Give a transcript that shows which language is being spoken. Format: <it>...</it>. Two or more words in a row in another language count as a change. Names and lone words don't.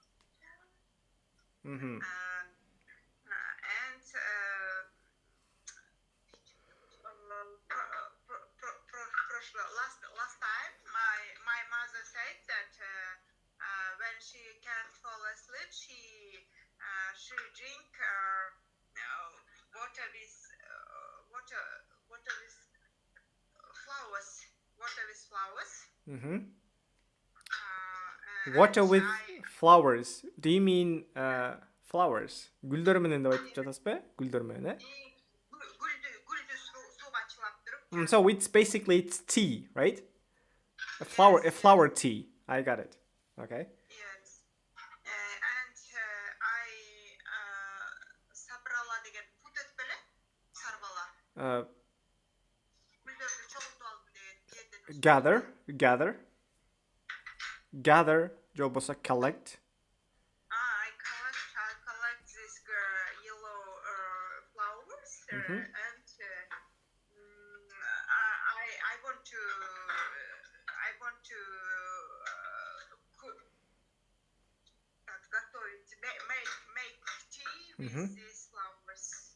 <en>Last time, my mother said that when she can't fall asleep, she drink water with flowers. Water with flowers. Do you mean flowers?</en> <ky>Гүлдөр менен деп айтып жатасызбы? Гүлдөр менен, Гүлдү сууга чылап туруп.</ky> <en>So it's basically tea, right? A flower tea. I got it. Okay. Yes. And I</en> <ky>сабрала деген пут этпеле? Сарбала. Гүлдөрдү чогултуп алып деген. Gather. Же болбосо collect.</ky> <en>I collect these yellow flowers and I want to make tea with these flowers.</en>